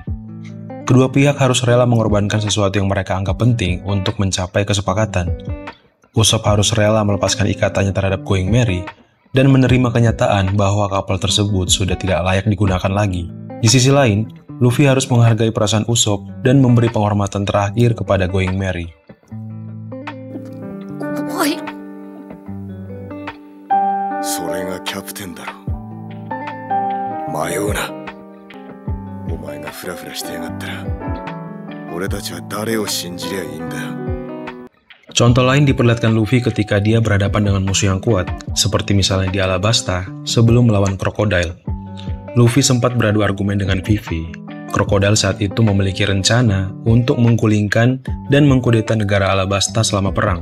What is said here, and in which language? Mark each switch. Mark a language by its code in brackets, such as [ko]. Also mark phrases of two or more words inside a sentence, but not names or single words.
[id] Kedua pihak harus rela mengorbankan sesuatu yang mereka anggap penting untuk mencapai kesepakatan. Usopp harus rela melepaskan ikatannya terhadap Going Merry dan menerima kenyataan bahwa kapal tersebut sudah tidak layak digunakan lagi. Di sisi lain, Luffy harus menghargai perasaan Usopp dan memberi penghormatan terakhir kepada Going Merry. [ja] Oi. それがキャプテンだろ。迷うな。お前がフラフラしてやがったら、俺たちは誰を信じりゃいいんだよ。 [id] Contoh lain diperlihatkan Luffy ketika dia berhadapan dengan musuh yang kuat, seperti misalnya di Alabasta sebelum melawan Crocodile. Luffy sempat beradu argumen dengan Vivi. Crocodile saat itu memiliki rencana untuk menggulingkan dan mengkudeta negara Alabasta selama perang.